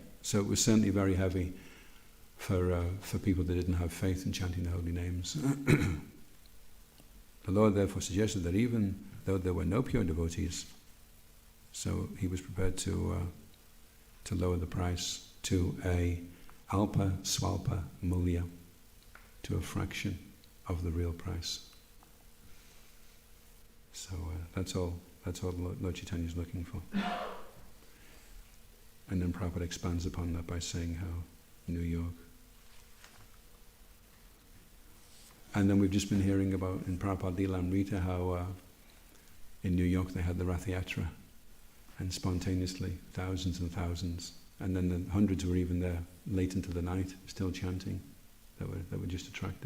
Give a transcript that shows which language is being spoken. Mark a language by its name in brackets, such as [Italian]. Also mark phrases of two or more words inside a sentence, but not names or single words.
[English] So it was certainly very heavy for people that didn't have faith in chanting the holy names. The Lord therefore suggested that even though there were no pure devotees, so he was prepared to lower the price to a [Sanskrit] alpa swalpa mulya, [English] to a fraction of the real price. So that's all Lord Chaitanya is looking for. And then Prabhupada expands upon that by saying how New York. And then we've just been hearing about in Prabhupada Charitamrita how in New York they had the Rath Yatra, and spontaneously thousands and thousands, and then the hundreds were even there late into the night still chanting, that were just attracted.